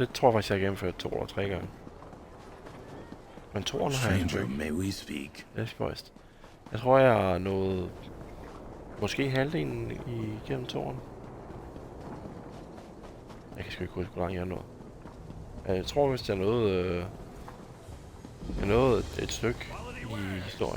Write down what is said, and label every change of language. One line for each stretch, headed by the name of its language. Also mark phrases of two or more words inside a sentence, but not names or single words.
Danish: Det tror jeg faktisk, jeg har gennemført 2 eller 3 gange. Men 2'eren har jeg ikke.
English: May we speak?
Danish: Det er spøjst. Jeg tror, jeg har nået måske halvdelen igennem 2'eren. Jeg kan sgu ikke huske, hvor langt jeg har nået. Jeg tror, hvis jeg nåede et stykke i historien.